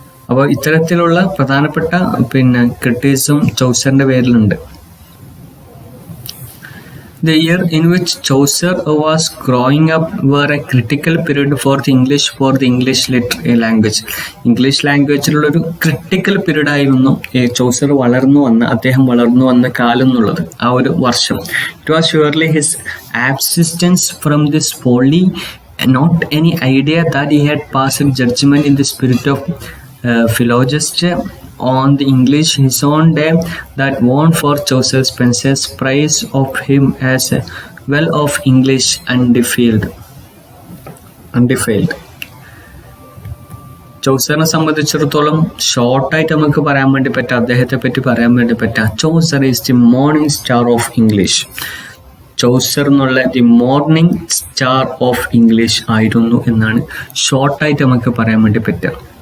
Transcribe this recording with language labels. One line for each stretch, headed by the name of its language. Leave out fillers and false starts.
Malayalam: അപ്പോൾ ഇത്തരത്തിലുള്ള പ്രധാനപ്പെട്ട criticism ചൗസറിന്റെ പേരിലുണ്ട്.
English: The year in which Chaucer was growing up were a critical period for the English language.
Malayalam: English ലാംഗ്വേജിലുള്ളൊരു critical period ആയിരുന്നു ചൗസർ അദ്ദേഹം വളർന്നു വന്ന കാലം എന്നുള്ളത്, ആ ഒരു വർഷം.
English: It was surely his absistence from this folly, not any idea that he had passed judgment in the spirit of philologist on the English his own day that won for Chaucer Spencer's praise of him as a well of English undefiled.
Malayalam: ചൗസറിനെ സംബന്ധിച്ചിടത്തോളം ഷോർട്ടായിട്ട് നമുക്ക് പറയാൻ വേണ്ടി പറ്റുക, അദ്ദേഹത്തെ പറ്റി പറയാൻ വേണ്ടി പറ്റുക,
English: Chaucer is the morning star of English.
Malayalam: ചൗസർ എന്നുള്ള
English: the morning star of English
Malayalam: ആയിരുന്നു എന്നാണ് ഷോർട്ടായിട്ട് നമുക്ക് പറയാൻ വേണ്ടി പറ്റുക.